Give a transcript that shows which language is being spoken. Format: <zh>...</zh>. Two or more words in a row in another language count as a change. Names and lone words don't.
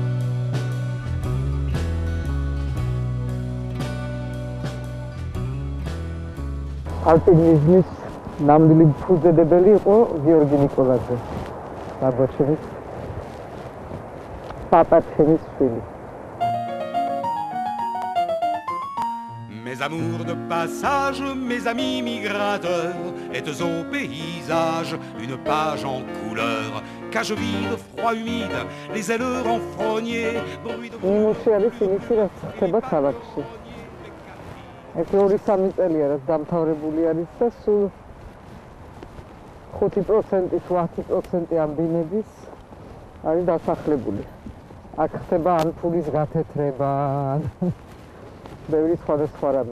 <ka>ალპინიზმის ნამდვილი ფუძემდებელი იყო გიორგი ნიკოლაძე. ბაბაშევის</ka> <fr>Mes amours de passage, mes amis migrateurs, êtes au paysage, une page en couleur, cage vide, froid humide, les ailes renfrognées, bruit de...</fr> <ka>ნიმუში არის იმისი, რაც ხდება ქალაქში. ეს 2-3 წელია, რაც დამთავრებული არის და სულ 5%-8% ამ ბინების არის დასახლებული. აქ ხდება ან ფულის გათეთრება, ბევრი სხვადასხვა რამე.</ka>